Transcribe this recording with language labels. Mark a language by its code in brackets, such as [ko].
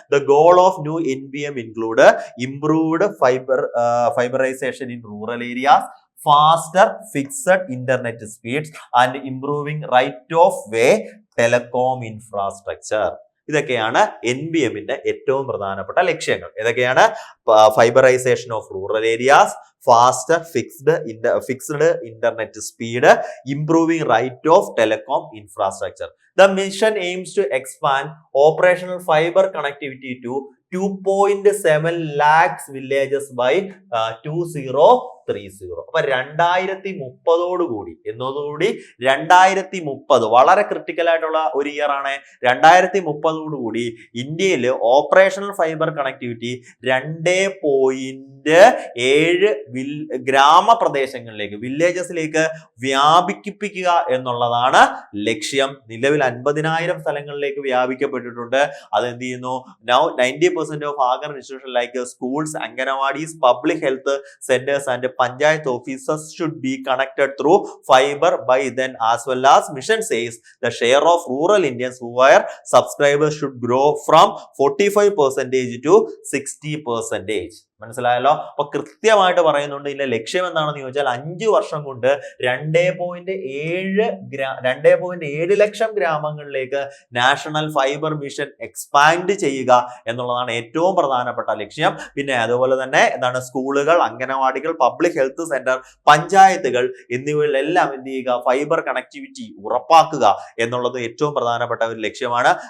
[en] The goal of new NBM include improved fiberization in rural areas, faster fixed internet speeds and improving right of way telecom infrastructure. [ml] ഇതൊക്കെയാണ് NBMന്റെ ഏറ്റവും പ്രധാനപ്പെട്ട ലക്ഷ്യങ്ങൾ. ഏതൊക്കെയാണ്? [en] Fibreisation of rural areas, faster fixed internet speed, improving right of telecom infrastructure. The mission aims to expand operational fiber connectivity to 2.7 lakhs villages by 2030. [ml] അപ്പൊ 2030 എന്നതോടുകൂടി 2030 വളരെ critical ആയിട്ടുള്ള ഒരു year ആണ്. 2030 ഇന്ത്യയിൽ ഓപ്പറേഷണൽ ഫൈബർ കണക്ടിവിറ്റി 2.7 ഗ്രാമപ്രദേശങ്ങളിലേക്ക്, വില്ലേജസിലേക്ക് വ്യാപിപ്പിക്കുക എന്നുള്ളതാണ് ലക്ഷ്യം. നിലവിൽ 50,000 സ്ഥലങ്ങളിലേക്ക് വ്യാപിക്കപ്പെട്ടിട്ടുണ്ട്. അത് എന്ത് ചെയ്യുന്നു? [en] Now 90% of agar institutions like schools, anganwadis, public health centers and panchayat offices should be connected through fiber by then, as well as mission says the share of rural Indians who were subscribers should grow from 45% to 60%. [ml] മനസ്സിലായല്ലോ? അപ്പൊ കൃത്യമായിട്ട് പറയുന്നുണ്ട് ഇതിന്റെ ലക്ഷ്യം എന്താണെന്ന് ചോദിച്ചാൽ 5 വർഷം കൊണ്ട് 2.7 ലക്ഷം ഗ്രാമങ്ങളിലേക്ക് നാഷണൽ ഫൈബർ മിഷൻ എക്സ്പാൻഡ് ചെയ്യുക എന്നുള്ളതാണ് ഏറ്റവും പ്രധാനപ്പെട്ട ലക്ഷ്യം. പിന്നെ അതുപോലെ തന്നെ എന്താണ്, സ്കൂളുകൾ, അംഗനവാടികൾ, പബ്ലിക് ഹെൽത്ത് സെന്റർ, പഞ്ചായത്തുകൾ എന്നിവയിലെല്ലാം എന്ത് ചെയ്യുക, ഫൈബർ കണക്ടിവിറ്റി ഉറപ്പാക്കുക എന്നുള്ളത് ഏറ്റവും പ്രധാനപ്പെട്ട ഒരു ലക്ഷ്യമാണ്.